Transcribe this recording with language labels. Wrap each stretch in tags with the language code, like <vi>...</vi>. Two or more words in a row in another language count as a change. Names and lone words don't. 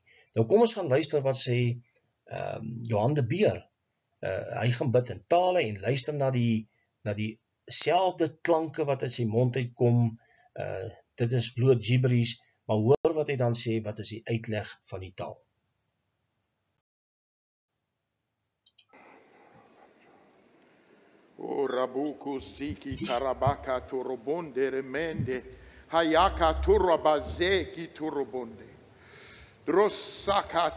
<af>Nou kom ons gaan luister wat sê Johan de Beer. Hy gaan bid in tale en luister na die selfde klanke wat uit sy mond uitkom. Dit is bloot gibberish, maar hoor wat hy dan sê, wat is die uitleg van die taal. O rabuku siki tarabaka turobonde remende hayaka turabazeki turobonde drosaka</af>